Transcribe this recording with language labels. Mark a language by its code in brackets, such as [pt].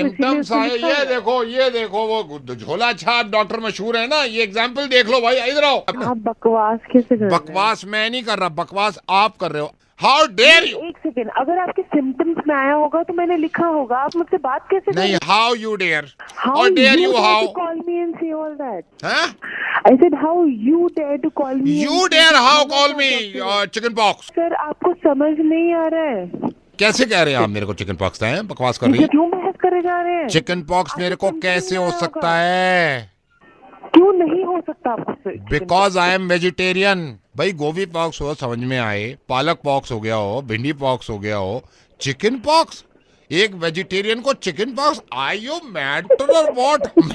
[hi] Symptoms आए, ये देखो वो झोला छाप डॉक्टर मशहूर है ना, ये एग्जाम्पल देख लो भाई, इधर आओ। आप बकवास कैसे कर रहे हैं? बकवास मैं नहीं कर रहा, बकवास आप कर रहे हो। [en] How dare you. [hi] एक सेकेंड, अगर आपके सिम्टम्स में आया होगा तो मैंने लिखा होगा, आप मुझसे बात कैसे कर रहे नहीं, हैं? [en] How you dare, How और dare you, dare how to call me and say all that? [hi] हाँ? [en] I said how you dare to call me? You dare how call me chicken pox? [hi] Sir आपको समझ नहीं आ रहा है। कैसे कह रहे हैं आप मेरे को चिकन पॉक्स है? बकवास कर रही है। क्यों बहस करे जा रहे हैं? चिकन पॉक्स मेरे को कैसे हो सकता है? क्यों नहीं हो सकता आपको? [en] Because I am vegetarian. [hi] भाई गोभी पॉक्स हो समझ में आए, पालक पॉक्स हो गया हो, भिंडी पॉक्स हो गया हो, चिकन पॉक्स, एक वेजिटेरियन को chicken pox, [en] I you mad [hi] और व्हाट?